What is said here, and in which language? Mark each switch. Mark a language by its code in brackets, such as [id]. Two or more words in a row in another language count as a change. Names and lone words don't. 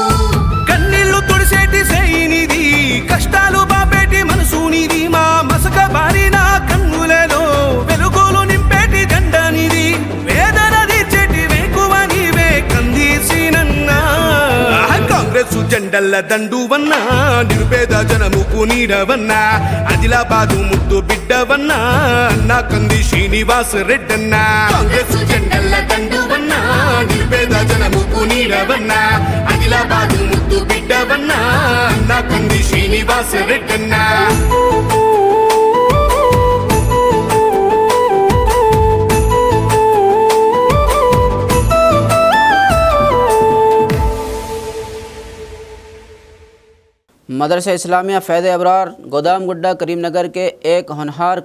[te] కన్నీళ్లు తుడిసేటి సేయినిది కష్టాలు బాపేటి మనసునిది మా మసక బారిన కన్నులలో వెలుగులు నింపేటి జెండానిది వేదన తీర్చేటి వేకువ నీవే కందీసినన్నా కాంగ్రెస్ జెండల్ల దండువన్నా నిరుపేద జనముకు నీడవన్నా ఆదిలాబాదు ముద్దు బిడ్డవన్నా అన్నా కంది శ్రీనివాస రెడ్డన్నా కాంగ్రెస్ జెండల్ల దండువన్నా నిరుపేద జనముకు నీడవన్నా ఆదిలాబాదు ముద్దు బిడ్డవన్నా అన్నా కంది శ్రీనివాస రెడ్డన్నా [ur] مدرسہ اسلامیہ فیض ابرار گودام گڈا کریم نگر کے ایک ہونہار